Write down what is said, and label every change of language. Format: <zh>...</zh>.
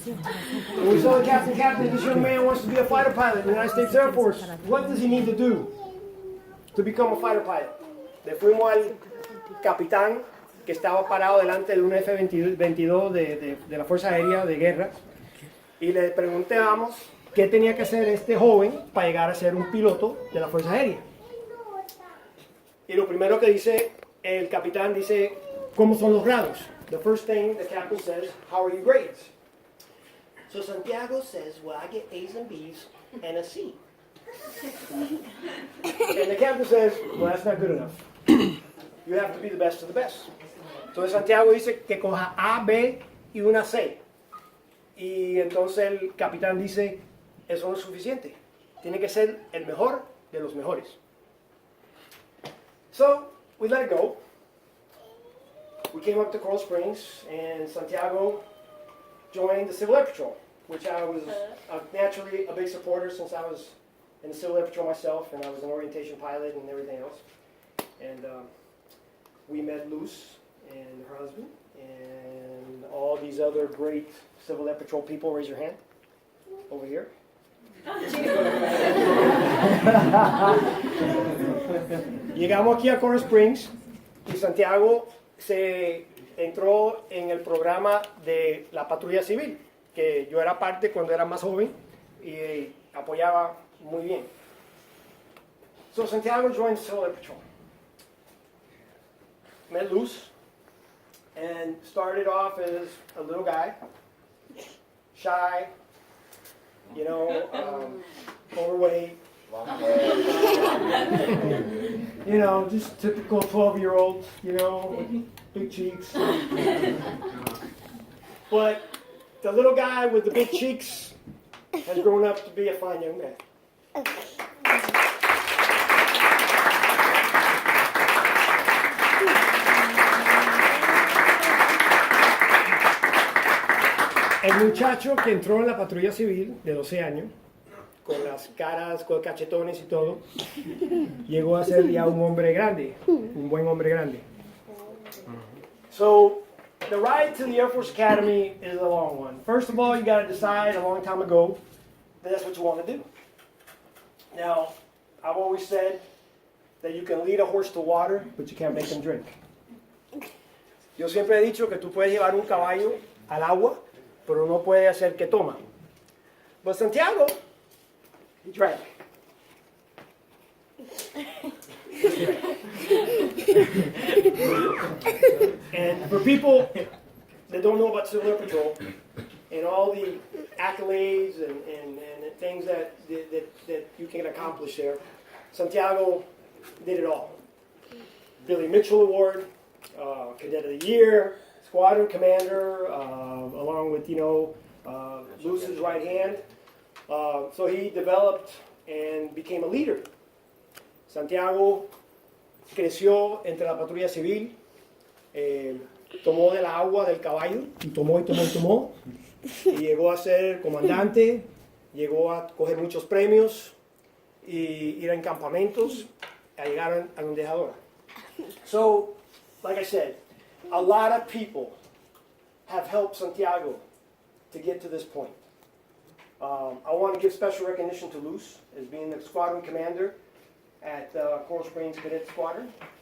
<en>And we saw the captain, this young man wants to be a fighter pilot in the United States Air Force. What does he need to do to become a fighter pilot?</en> <es>Le fuimos al capitán que estaba parado delante de un F-22 de la Fuerza Aérea de Guerra y le preguntamos qué tenía que hacer este joven para llegar a ser un piloto de la Fuerza Aérea. Y lo primero que dice el capitán dice, ¿cómo son los grados?</es> <en>The first thing the captain says, how are your grades? So Santiago says, well, I get A's and B's and a C. And the captain says, well, that's not good enough. You have to be the best of the best.</en> <es>Entonces Santiago dice que coja A, B y una C. Y entonces el capitán dice, eso no es suficiente. Tiene que ser el mejor de los mejores.</es> <en>So, we let it go. We came up to Coral Springs, and Santiago joined the Civil Air Patrol, which I was naturally a big supporter since I was in the Civil Air Patrol myself, and I was an orientation pilot and everything else. And we met Luz and her husband, and all these other great Civil Air Patrol people. Raise your hand over here.</en> <es>Llegamos aquí a Coral Springs y Santiago se entró en el programa de la patrulla civil, que yo era parte cuando era más joven y apoyaba muy bien.</es> <en>So Santiago joined Civil Air Patrol. Met Luz and started off as a little guy, shy, you know, overweight, you know, just typical 12-year-old, you know, with big cheeks. But the little guy with the big cheeks has grown up to be a fine young man.</en> <es>El muchacho que entró en la patrulla civil de 12 años, con las caras, con cachetones y todo, llegó a ser ya un hombre grande, un buen hombre grande.</es> <en>So, the ride to the Air Force Academy is a long one. First of all, you got to decide a long time ago that that's what you want to do. Now, I've always said that you can lead a horse to water, but you can't make him drink.</en> <es>Yo siempre he dicho que tú puedes llevar un caballo al agua, pero no puede hacer que toma.</es> <en>But Santiago, he drank. And for people that don't know about Civil Air Patrol and all the accolades and things that you can accomplish there, Santiago did it all. Billy Mitchell Award, Cadet of the Year, Squadron Commander, along with, Luz's right hand. So he developed and became a leader.</en> <es>Santiago creció entre la patrulla civil, tomó de la agua del caballo, y tomó, y llegó a ser comandante, llegó a coger muchos premios, y ir en campamentos, a llegar a donde es ahora.</es> <en>So, like I said, a lot of people have helped Santiago to get to this point. I want to give special recognition to Luz as being the squadron commander at Coral Springs Cadet Squadron.</en>